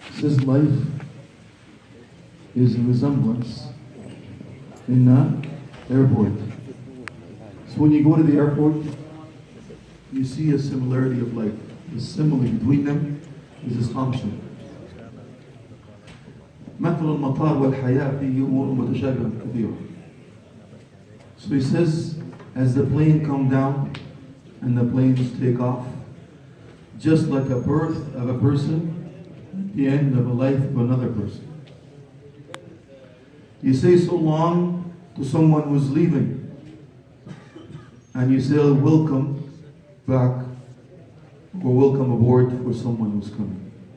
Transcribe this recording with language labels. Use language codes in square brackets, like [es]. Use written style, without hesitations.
[en] This life is a resemblance in an airport. So when you go to the airport, you see a similarity of life. The simile between them is this function. [ar] مثل المطار والحياة فيه أمور متشابهة كثيرة. [en] So he says, as the plane comes down and the planes take off, just like a birth of a person, the end of a life of another person. You say so long to someone who's leaving, and you say welcome back or welcome aboard for someone who's coming.